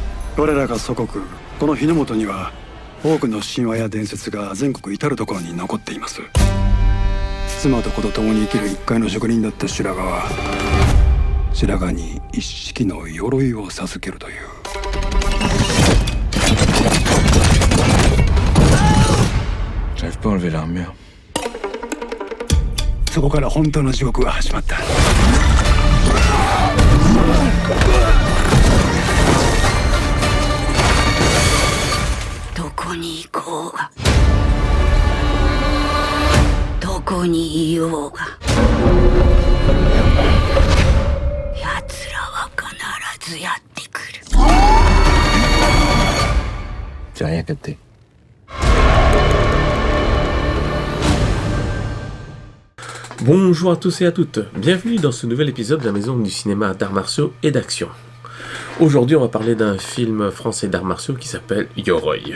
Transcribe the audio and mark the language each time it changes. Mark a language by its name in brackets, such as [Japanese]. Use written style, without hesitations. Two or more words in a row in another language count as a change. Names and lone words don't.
[Japanese] 我らが祖国この日の本には多くの神話や伝説が全国至る所に残っています。妻と子と共に生きる一介の職人だった白髪は白髪に一式の鎧を授けるという。 [French] J'arrive pas à enlever l'armure. [Japanese] そこから本当の地獄が始まった。どこに行こうがどこにいようが奴らは必ずやってくる。 [French] J'ai rien capté. Bonjour à tous et à toutes, bienvenue dans ce nouvel épisode de la Maison du cinéma d'arts martiaux et d'action. Aujourd'hui on va parler d'un film français d'arts martiaux qui s'appelle Yoroi.